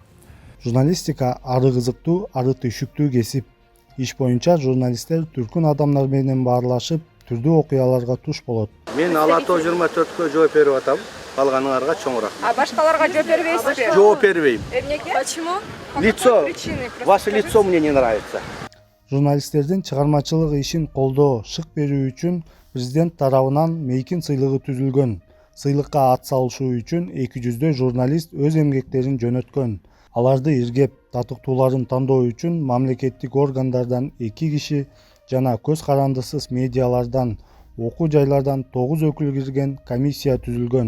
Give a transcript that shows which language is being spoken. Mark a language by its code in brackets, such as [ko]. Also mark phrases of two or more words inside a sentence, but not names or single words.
[ky] Журналистика ары кызыктуу, ары түйшүктүү кесип. Иш боюнча журналисттер түркүн адамдар менен баарлашып, түрдүү окуяларга туш болот. Мен Алатоо 24-кө жооп берип атам. Калганыңарга чоң рахмат. А башкаларга жооп бербейсизби? Жооп бербейм. Эмнеге? [ru] Почему? Лицо, Причины просто ваше скажите. лицо мне не нравится. [ky] Журналисттердин чыгармачылык ишин колдоо, шык берүү үчүн президент тарабынан мейкин сыйлыгы түзүлгөн. Сыйлыкка ат салышуу үчүн 200 журналист өз эмгектерин жөнөткөн. Аларды иргеп, татыктууларын тандоо үчүн мамлекеттик органдардан 2 киши жана көз карандысыз медиалардан, окуу жайлардан 9 өкүл кирген комиссия түзүлгөн.